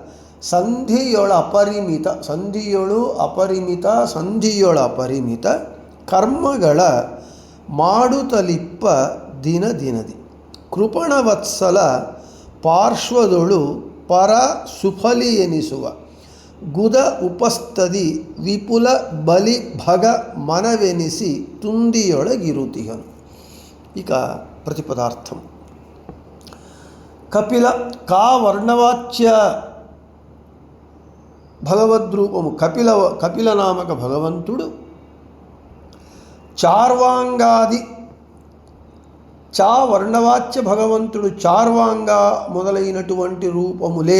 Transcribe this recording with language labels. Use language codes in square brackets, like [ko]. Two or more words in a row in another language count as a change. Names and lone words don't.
[kn] ಸಂಧಿಯೊಳ ಅಪರಿಮಿತ ಕರ್ಮಗಳ ಮಾಡುತ್ತಲಿಪ್ಪ ದಿನ ದಿನದಿ ಕೃಪಣವತ್ಸಲ ಪಾರ್ಶ್ವದೊಳು ಪರ ಸುಫಲಿ ಎನಿಸುವ ಗುದ ಉಪಸ್ತದಿ ವಿಪುಲ ಬಲಿ ಭಗ ಮನವೆನಿಸಿ ತುಂದಿಯೊಳಗಿರುತಿಹನು. [te] ఇక ప్రతిపదార్థం. కపిల కా వర్ణవాచ్య భగవద్రూపము కపిల నామక భగవంతుడు చార్వాంగాది చా వర్ణవాచ్య భగవంతుడు చార్వాంగా మొదలైనటువంటి రూపములే.